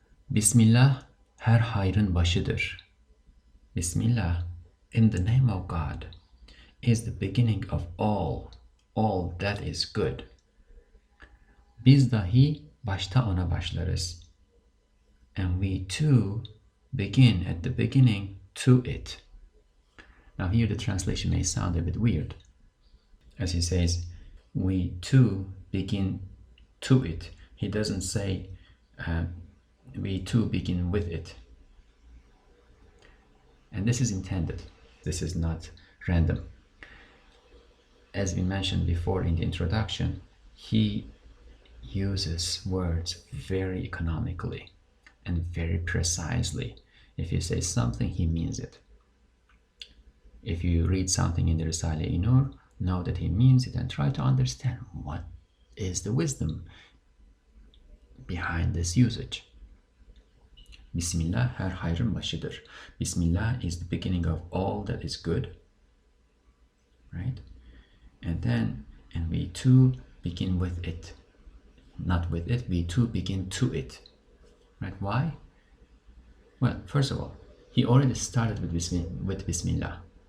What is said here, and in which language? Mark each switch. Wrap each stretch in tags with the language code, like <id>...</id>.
<tr>Bismillah her hayrın başıdır.</tr> <en>Bismillah, in the name of God, is the beginning of all that is good.</en> <tr>Biz dahi başta ona başlarız.</tr> <en>And we too begin at the beginning to it. Now here the translation may sound a bit weird. As he says, we too begin to it. He doesn't say we too begin with it. And this is intended. This is not random. As we mentioned before in the introduction, he uses words very economically and very precisely. If he says something, he means it. If you read something in the Risale-i Nur, know that he means it and try to understand what is the wisdom behind this usage.</en> <tr>Bismillah her hayrın başıdır.</tr> <en>Bismillah is the beginning of all that is good, right? And we too begin with it. Not with it, we too begin to it. Right? Why? Well, first of all, he already started with Bismillah.</en>